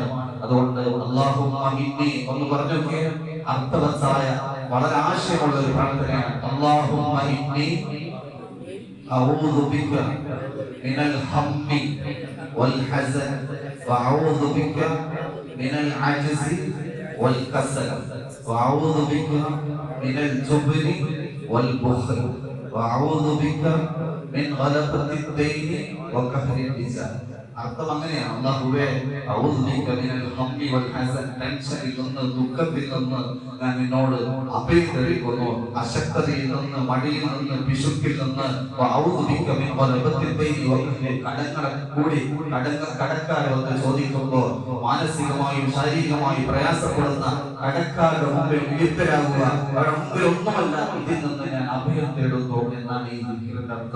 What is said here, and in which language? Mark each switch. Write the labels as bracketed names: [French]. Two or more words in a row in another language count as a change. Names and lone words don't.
[Malayalam] അതുകൊണ്ട് [Arabic] اللهم إني [Malayalam] ഒന്ന് പറഞ്ഞോക്കെ, അർത്ഥവത്തായ വളരെ ആശയമുള്ള ഒരു പ്രാർത്ഥനയാണ്. [Arabic] اللهم إني أعوذ بك من الهم والحزن وأعوذ بك من العجز والكسل وأعوذ بك من الجبن والبخل وأعوذ بك من غلبة الدين وقهر الرجال. [Malayalam] അർത്ഥം അങ്ങനെയാണ്. അല്ലാഹുവേ [Arabic] أعوذ بك من الهم والحزن, [Malayalam] ടെൻഷനിൽ നിന്ന് ദുഃഖത്തിൽ നിന്ന് ഞാൻ നിന്നോട് അഭയം തേടിക്കുന്നു. അശക്തതയിൽ നിന്ന്, മടിയിൽ നിന്ന്, പിശുക്കിൽ നിന്ന്. [Arabic] وأعوذ بك من غلبة الدين وقهر, [Malayalam] കടക്കാരെ വന്ന് ചോദിക്കുമ്പോൾ മാനസികമായും ശാരീരികമായും പ്രയാസപ്പെടുന്ന കടക്കാരുടെ മുമ്പിൽ വിളിപ്പരാകുക, അവരുടെ മുമ്പിൽ ഒന്നുമല്ല, ഇതിൽ നിന്ന് ഞാൻ അഭയം തേടുന്നു എന്നാണ് ഈ ദിക്റിന്റെ അർത്ഥം.